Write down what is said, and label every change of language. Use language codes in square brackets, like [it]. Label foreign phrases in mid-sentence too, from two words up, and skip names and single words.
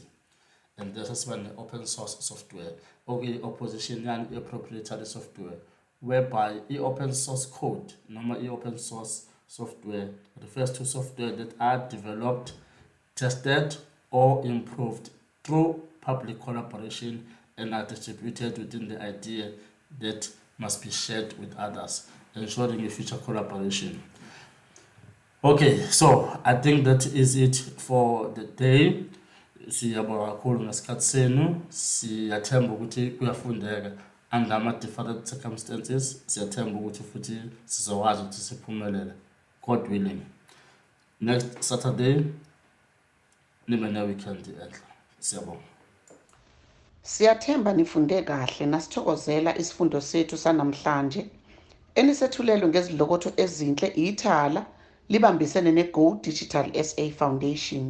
[en] And there's also an open source software, okay, opposition and a proprietary software, whereby open source code, normal open source software refers to software that are developed, tested, or improved through public collaboration and are distributed within the idea that must be shared with others, ensuring a future collaboration. Okay, so I think that is it for the day. [zu] Siyabonga kakhulu ngesikhathi senu, siyathemba ukuthi kuyafundeka under ama [en] different circumstances, [zu] siyathemba ukuthi futhi sizokwazi ukuthi siphumelele, [en] God willing. Next Saturday [zu] nibe ne weekend enhle. Siyabonga. Siyathemba nifunde kahle nasithokozela isifundo sethu sanamhlanje enisethulelwe ngezidlokotho ezinhle Ithala libambisene neGo Digital SA Foundation.